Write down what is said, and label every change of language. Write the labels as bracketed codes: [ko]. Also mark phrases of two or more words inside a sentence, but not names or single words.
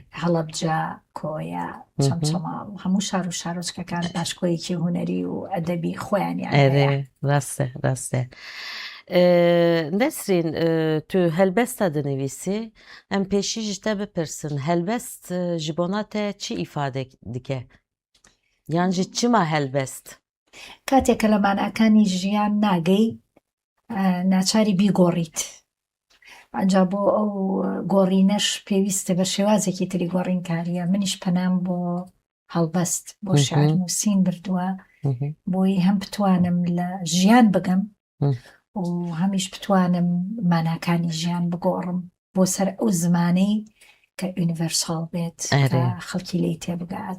[ku] Helebca, Koya, Çemçemal hemû şar û şarۆçkekan paşkoyekî hunerî û edebî xweyan yani heye. Erê. Rast e. Nesrîn, tu helbesta dinivîsî, em pêşî ji te bipirsin. Helbest ji bona te çi îfade dike? Yan jî çima helbest? [ckb] Katێک کە لە ماناکانی ژیان ناگەی ناچاری بیگۆڕیت. ئەنجا بۆ ئەو گۆڕینەش پێویستە بە شێوازێکی تری گۆڕین کاریە. منیش پەنام بۆ هەڵبەست بۆ شێعر نووسین بردووە بۆی هەم بتوانم لە ژیان بگەم و هەمیش بتوانم ماناکانی ژیان بگۆڕم بۆ سەر ئەو زمانەی کە ئونیڤەرساڵ بێت کە خەڵکی لێی تێبگات.